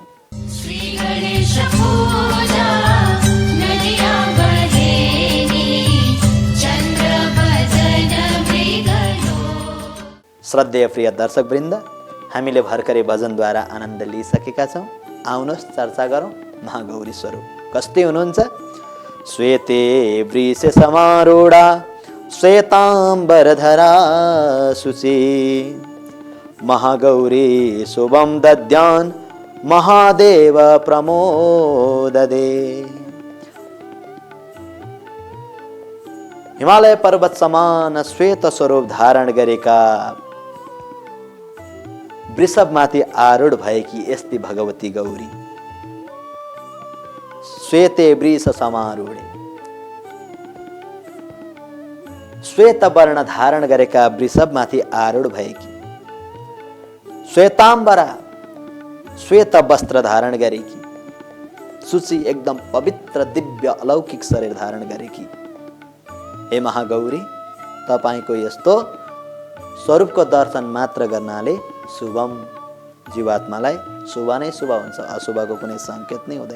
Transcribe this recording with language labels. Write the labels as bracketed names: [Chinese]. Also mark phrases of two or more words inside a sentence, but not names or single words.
[Nepali] श्री गणेश पूजा नदिया बहेनी चन्द्र भजन मृगलो। श्रद्धेय प्रिय दर्शकवृन्द, हामीले भर्खरै भजनद्वारा आनन्द लिइसकेका छौँ। आउनुहोस् चर्चा गरौँ महागौरी स्वरूप कस्तै हुनुहुन्छ? [Sanskrit] श्वेते वृषे समारूढा श्वेताम्बरधरा शुचि महागौरी शुभं दद्यान् महादेव प्रमोददे। [Nepali] हिमालय पर्वत समान श्वेत स्वरूप धारण गरेका वृषभमाथि आरूढ भएकी यस्ती भगवती गौरी [Sanskrit] श्वेते वृष समारूढे [Nepali] श्वेत वर्ण धारण गरेका वृषभमाथि आरूढ भएकी श्वेताम्बरा श्वेत वस्त्र धारण गरेकी शुचि एकदम पवित्र दिव्य अलौकिक शरीर धारण गरेकी हे महागौरी, तपाईको यस्तो स्वरूपको दर्शन मात्र गर्नाले शुभम जीवात्मालाई शुभ नै शुभ हुन्छ, अशुभको कुनै संकेत नै हुँदैन।